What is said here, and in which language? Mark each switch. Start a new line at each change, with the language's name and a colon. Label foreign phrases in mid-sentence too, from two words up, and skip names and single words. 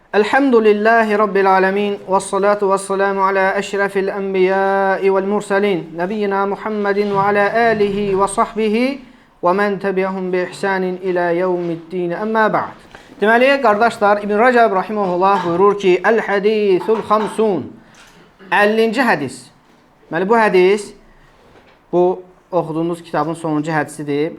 Arabic: الحمد لله رب العالمين. والصلاة والسلام على أشرف الأنبياء والمرسلين. نبينا محمد وعلى آله وصحبه ومن تبعهم بإحسان إلى يوم الدين. أما بعد.
Azerbaijani: Deməli, qardaşlar, İbn Rəcəb rahimehullah buyurur ki,
Arabic: الحديث الخامس.
Azerbaijani: 50-ci hədis. Deməli, bu hədis, bu oxuduğumuz kitabın sonuncu hədisidir.